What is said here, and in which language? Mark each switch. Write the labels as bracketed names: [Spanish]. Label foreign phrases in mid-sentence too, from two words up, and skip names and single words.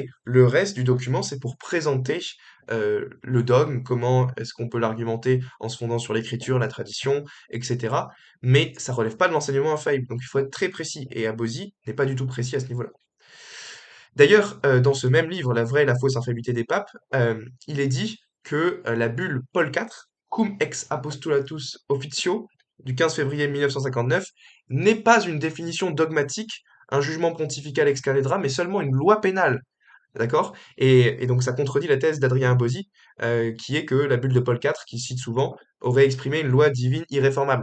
[French] Le reste du document, c'est pour présenter le dogme, comment est-ce qu'on peut l'argumenter en se fondant sur l'écriture, la tradition, etc. Mais ça relève pas de l'enseignement infaillible. Donc il faut être très précis. Et Abosi n'est pas du tout précis à ce niveau-là. D'ailleurs, dans ce même livre, La vraie et la fausse infaillibilité des papes, il est dit que la bulle Paul IV, [Latin] Cum ex apostolatus officio, [French] du 15 février 1959, n'est pas une définition dogmatique, un jugement pontifical [Latin] ex cathedra, [French] mais seulement une loi pénale. D'accord? Et donc ça contredit la thèse d'Adrien Abosi, qui est que la bulle de Paul IV, qu'il cite souvent, aurait exprimé une loi divine irréformable.